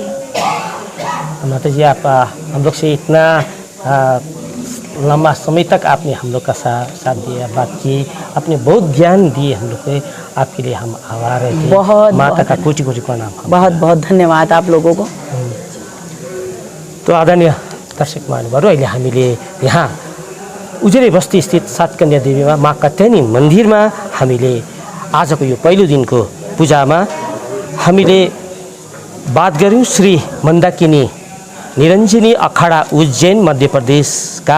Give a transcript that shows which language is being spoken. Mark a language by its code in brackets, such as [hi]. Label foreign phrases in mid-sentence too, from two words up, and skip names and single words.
[hi] माता जी, आप हम लोग से इतना लंबा समय तक आपने हम लोग का साथ दिया, बात की, आपने बहुत ज्ञान दिए हम लोग को, आपके लिए हम आभार है। बहुत माता का कोटि कोटि प्रणाम। बहुत बहुत धन्यवाद आप लोगों को। [ne] तो आदरणीय दर्शक महानुभावहरू, अहिले हामीले यहाँ उजेरी बस्ती स्थित सातकन्या देवीमा माँ कात्यायनी मन्दिरमा हामीले आजको यो पहिलो दिनको पूजामा हामीले बात गऱ्यौँ श्री मन्दाकिनी निरञ्जनी अखाडा उज्जैन मध्य प्रदेशका